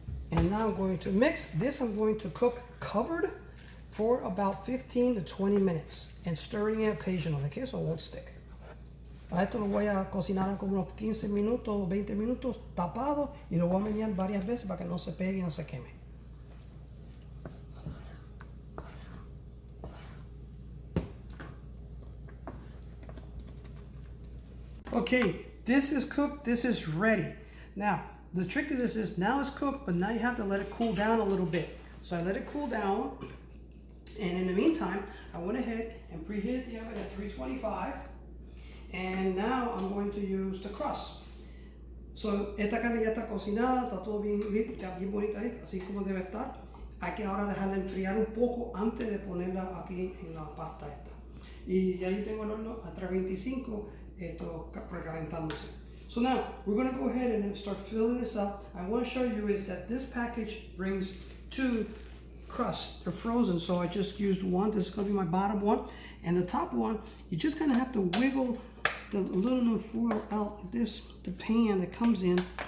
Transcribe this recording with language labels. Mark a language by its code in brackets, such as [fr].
[en] And now I'm going to mix this. I'm going to cook covered for about 15 to 20 minutes and stirring it occasionally, okay, so it won't stick. [es] A esto lo voy a cocinar como unos 15 minutos, 20 minutos tapado y lo voy a menear varias veces para que no se pegue y no se queme. [en] Okay, this is cooked, this is ready. Now, the trick to this is now it's cooked, but now you have to let it cool down a little bit. So I let it cool down, and in the meantime, I went ahead and preheated the oven at 325, and now I'm going to use the crust. [es] So esta carne ya está cocinada, está todo bien bonita ahí, así como debe estar. Hay que ahora dejarla enfriar un poco antes de ponerla aquí en la pasta esta. Y ahí tengo el horno a 325, esto precalentándose. [en] So now we're going to go ahead and start filling this up. I want to show you is that this package brings 2 crusts. They're frozen, so I just used one. This is going to be my bottom one. And the top one, you just kind of have to wiggle the aluminum foil out like this, the pan that comes in.